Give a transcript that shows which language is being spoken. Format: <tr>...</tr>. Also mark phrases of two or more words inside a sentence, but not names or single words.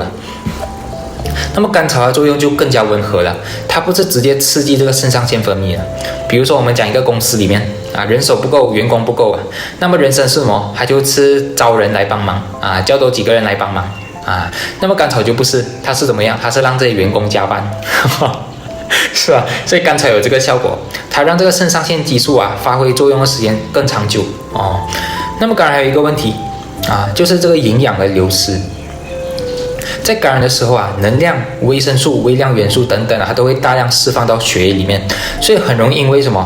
<zh>那麼甘草的作用就更加溫和了，它不是直接刺激這個腎上腺分泌了。比如說我們講一個公司裡面人手不夠，員工不夠那麼人參是什麼？它就是招人來幫忙叫多幾個人來幫忙那麼甘草就不是，它是怎麼樣？它是讓這些員工加班是吧？所以甘草有這個效果，它讓這個腎上腺激素發揮作用的時間更長久那麼感染還有一個問題就是這個營養的流失。在感染的時候能量、維生素、微量元素等等它都会大量釋放到血液裡面，所以很容易因為什麼？</zh>